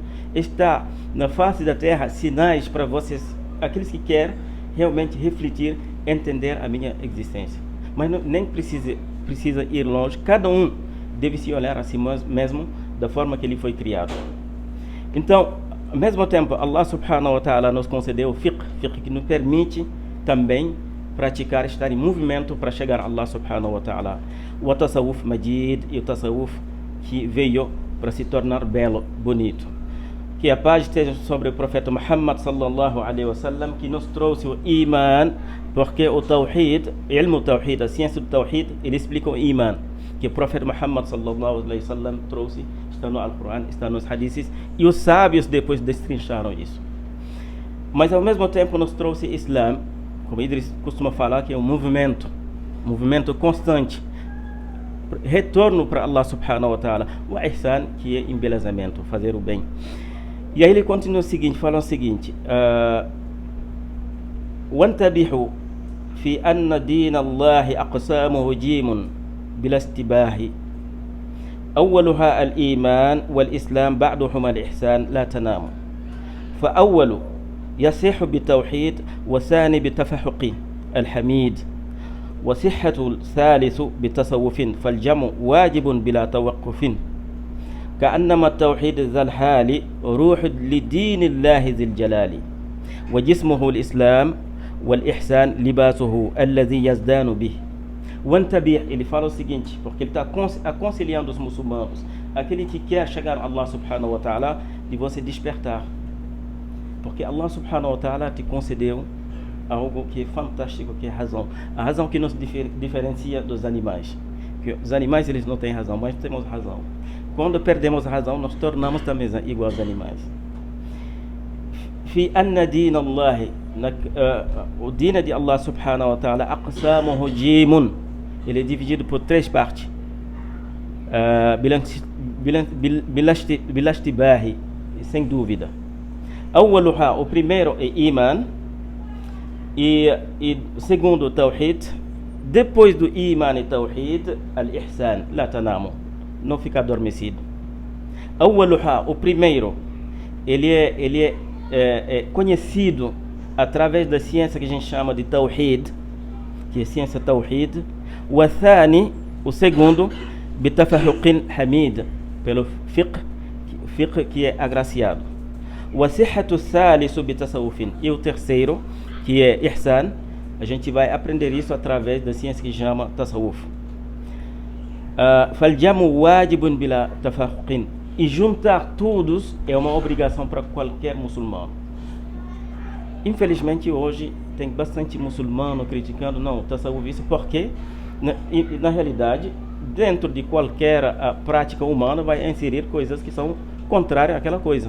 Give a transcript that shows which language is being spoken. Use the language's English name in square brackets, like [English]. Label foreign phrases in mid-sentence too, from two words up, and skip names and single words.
[Portuguese] Está na face da terra sinais para vocês, aqueles que querem realmente refletir, entender a minha existência. Mas nem precisa ir longe. Cada um deve se olhar a si mesmo da forma que ele foi criado. Então, ao mesmo tempo, [Arabic] الله سبحانه وتعالى [Portuguese] nos concedeu o fiqh que nos permite também praticar, estar em movimento para chegar a [Arabic] الله سبحانه وتعالى. [Portuguese] O [Arabic] تصوف مجيد, [Portuguese] e o tasawuf que veio para se tornar belo, bonito. Que a paz esteja sobre o profeta Muhammad [Arabic] صلى الله عليه وسلم, [Portuguese] que nos trouxe o iman, porque o tawhid, [Arabic] علم التوحيد, [Portuguese] a ciência do tawhid, ele explica o iman, que o profeta Muhammad [Arabic] صلى الله عليه وسلم [Portuguese] trouxe, está no Alquran, está nos hadiths, e os sábios depois destrincharam isso. Mas ao mesmo tempo nos trouxe Islam, como Idris costuma falar, que é um movimento constante, retorno para [Arabic] الله سبحانه وتعالى, [Portuguese] o ihsan, que é embelezamento, fazer o bem. E aí ele continua o seguinte, fala o seguinte: [Arabic] وانتبهوا في أن دين الله أقسامه جيم بلا استباه أولها الإيمان والإسلام بعدهما الإحسان لا تنام فأول يصح بالتوحيد وثاني بالتفحق الحميد وصحة الثالث بالتصوف فالجمع واجب بلا توقف كأنما التوحيد ذا الحال روح لدين الله ذي الجلال وجسمه الإسلام والإحسان لباسه الذي يزدان به. وانتبه, [Portuguese] ele fala o seguinte, porque ele está aconselhando os muçulmanos, aquele que quer chegar a [Arabic] الله سبحانه وتعالى, [Portuguese] de você despertar, porque [Arabic] الله سبحانه وتعالى [Portuguese] te concedeu algo que é fantástico, que é a razão que nos diferencia dos animais. Que os animais, eles não têm razão, mas temos razão. Quando perdemos a razão, nós tornamos também igual aos animais. [Arabic] في أن دين الله [Portuguese] o dina de [Arabic] الله سبحانه وتعالى أقسامه جيم, [Portuguese] ele é dividido por 3 partes, [Arabic] بلا اشتباه, [Portuguese] sem dúvida. أولها, o primeiro é iman, e segundo tawhid. Depois do iman e tawhid, [Arabic] الإحسان لا تنام, [Portuguese] não fica adormecido. أولها, o primeiro, ele é conhecido através da ciência que a gente chama de tawhid, que é ciência tawhid. O thani, o segundo, [Arabic] بتفقه حميد, [Portuguese] pelo fiqh que é agraciado. O [Arabic] صحة الثالث بالتصوف, [Portuguese] e o terceiro, que é ihsan, a gente vai aprender isso através da ciência que chama tasawuf. [Arabic] فالجمع واجب بلا توقف, [Portuguese] e juntar todos é uma obrigação para qualquer muçulmano. Infelizmente hoje tem bastante muçulmano criticando não, tasawuf, isso porque na realidade dentro de qualquer prática humana vai inserir coisas que são contrárias àquela coisa.